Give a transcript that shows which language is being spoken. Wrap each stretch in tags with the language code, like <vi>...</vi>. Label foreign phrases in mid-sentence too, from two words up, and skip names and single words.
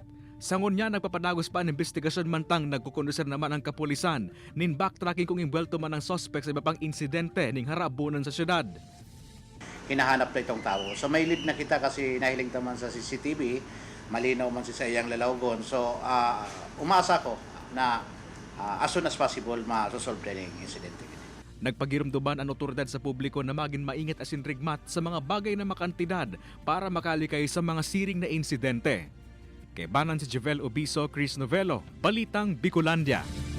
<bik>Sangon niya nagpapadagos pa ang investigasyon mantang nagkukondusir naman ang kapulisan. Nin backtracking kung imbwelto man ang suspect sa iba pang insidente ning harabunan sa syudad.</bik> <tl>Hinahanap na itong tao.</tl> <bik>So may lead na kita kasi nahiling naman sa CCTV, malinaw man si sa iyang lalawgon. So umasa ko na</bik> <en>as soon as possible</en> <bik>ma-resolve na yung insidente. Nagpagirumduman ang otoridad sa publiko na maging maingat asin rigmat sa mga bagay na makantidad para makalikay sa mga siring na insidente. Kay Banan si Javel Obiso, Chris Novelo, Balitang Bicolandia.</bik>